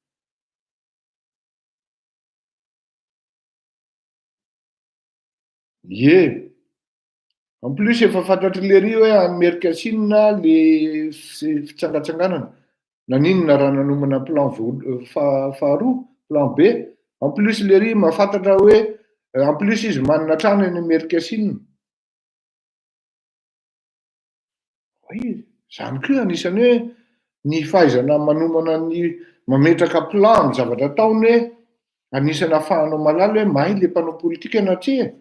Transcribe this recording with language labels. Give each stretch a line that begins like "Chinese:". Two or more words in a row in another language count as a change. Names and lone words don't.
Malagasy: ye
French: en plus
Malagasy: efa fantatry lery hoe Amerika Sina le fitsangatsanganana naninona raha nanomana plan faharoa
French: plan B en plus
Malagasy: lery mahafantatra hoe
French: en plus
Malagasy: izy manana trano eny Amerika Sina zany koa anisany hoe ny fahaizana manomana ny mametraka plan ny zavatra ataony hoe anisany ahafahanao malala hoe mahay le mpanao politika na tse